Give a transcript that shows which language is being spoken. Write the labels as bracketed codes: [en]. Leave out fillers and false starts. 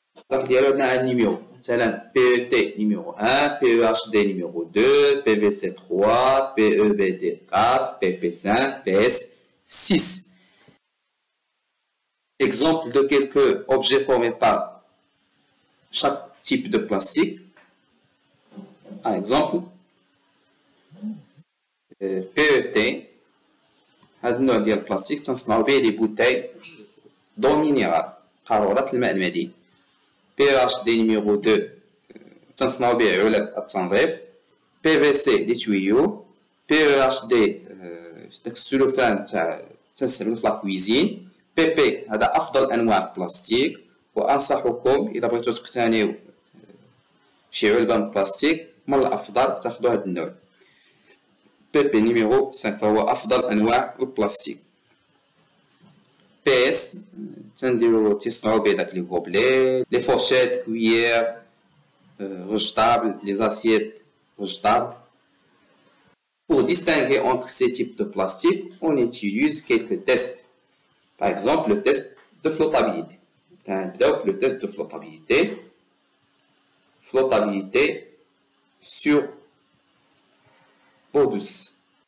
[fr] Donc il y a un numéro. PET numéro 1, PEHD numéro 2, PVC 3, PEBD 4, PP 5, PS 6. Exemple de quelques objets formés par chaque type de plastique. Par exemple, [ar] PET, هذا ديال البلاستيك تنصنعو به لي بوتاي دو مينيرال قارورات الماء المدين. PEHD numéro 2 تنصنعو به علب التنظيف. PVC لي تويو. PEHD داك السلوفان تاع تنستعملو في لاكويزين. PP هذا افضل انواع البلاستيك، وانصحكم اذا بغيتو تقتنيو شي علبه من البلاستيك من الافضل تاخذوا هذا النوع. PP numéro 5 فهو افضل انواع البلاستيك. PS تصنعوا به داك لي غوبلي، لي فورشيت، كويير [fr] rejetables, les assiettes rejetables. Pour distinguer entre ces types de plastique, on utilise quelques tests. Par exemple, le test de flottabilité. Le test de flottabilité. Flottabilité sur l'eau douce.